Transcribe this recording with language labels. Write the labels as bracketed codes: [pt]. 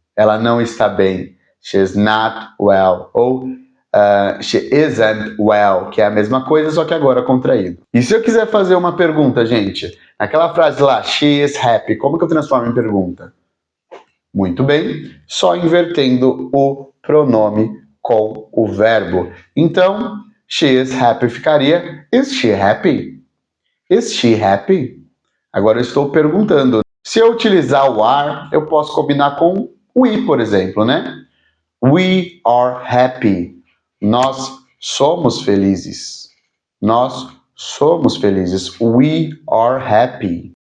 [pt] Ela não está bem. [en] She's not well. [pt] Ou [en] she isn't well, [pt] que é a mesma coisa, só que agora contraído. E se eu quiser fazer uma pergunta, gente, naquela frase lá, [en] she is happy, [pt] como que eu transformo em pergunta? Muito bem, só invertendo o pronome com o verbo. Então, [en] she is happy [pt] ficaria, [en] is she happy? Is she happy? [pt] Agora eu estou perguntando. Se eu utilizar o are, eu posso combinar com we, por exemplo, né? [en] We are happy. [pt] Nós somos felizes. Nós somos felizes. [en] We are happy.